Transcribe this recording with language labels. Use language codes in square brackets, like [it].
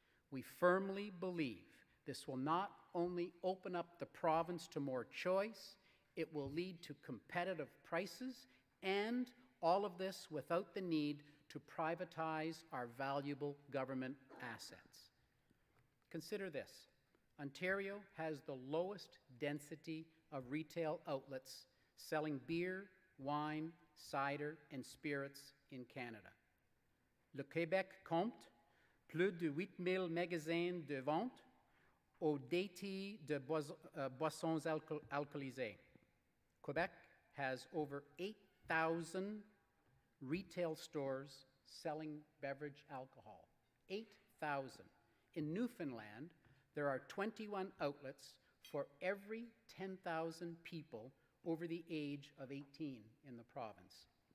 [en] We firmly believe this will not only open up the province to more choice, it will lead to competitive prices, and all of this without the need to privatize our valuable government assets. Consider this. Ontario has the lowest density of retail outlets selling beer, wine, cider, and spirits in Canada. [fr] Le Québec compte plus de 8 000 magasins de vente au détail de boissons alcoolisées. [en] Quebec has over 8,000 retail stores selling beverage alcohol. 8,000. In Newfoundland, there are 21 outlets for every 10,000 people over the age of 18 in the province.